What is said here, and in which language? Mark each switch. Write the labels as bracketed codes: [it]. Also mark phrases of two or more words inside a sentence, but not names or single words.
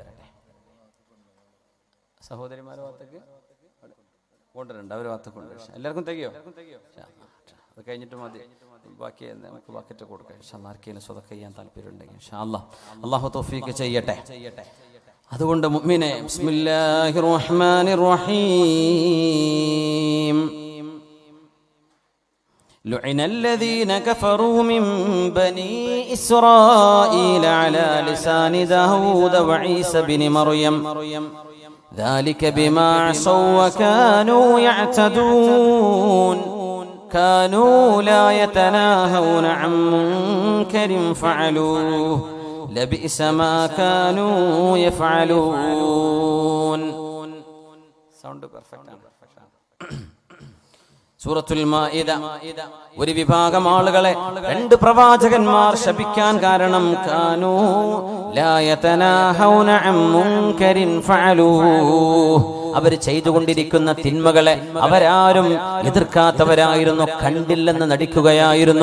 [ml] സഹോദരിമാരുടെ ഭാഗത്തേക്ക് കൊണ്ടുവരണ്ട, അവർ ഭാഗത്തേക്ക് കൊണ്ടുവരും. എല്ലാവർക്കും തികയോ? അത് കഴിഞ്ഞിട്ട് മതി, ബാക്കി നമുക്ക് ബക്കറ്റ് കൊടുക്കാം [ar] إن شاء الله. [ml] ആർക്കെങ്കിലും സ്വതക്ക ചെയ്യാൻ താല്പര്യം ഉണ്ടെങ്കിൽ [ar] إن شاء الله [ml] അള്ളാഹു തൗഫീഖ് ചെയ്യട്ടെ. അതുകൊണ്ട് മുഅ്മിനെ [ar] بسم الله الرحمن الرحيم لعن الذين كفروا من بني إسرائيل على لسان داود وعيسى بن مريم ذلك بما عصوا وكانوا يعتدون كانوا لا يتناهون عن منكر فعلوه لبئس ما كانوا يفعلون. [en] sound perfect [ml] ആണ്. സൂറത്തുൽ മാഇദ ഒരു വിഭാഗം ആളുകളെ 2 പ്രവാചകന്മാർ ശപിക്കാൻ കാരണം [ar] كانوا لا يتناهون عن منكر فعلوه, [ml] അവർ ചെയ്തുകൊണ്ടിരിക്കുന്ന തിന്മകളെ അവരാരും എതിർക്കാത്തവരായിരുന്നു, കണ്ടില്ലെന്ന് നടിക്കുകയായിരുന്നു.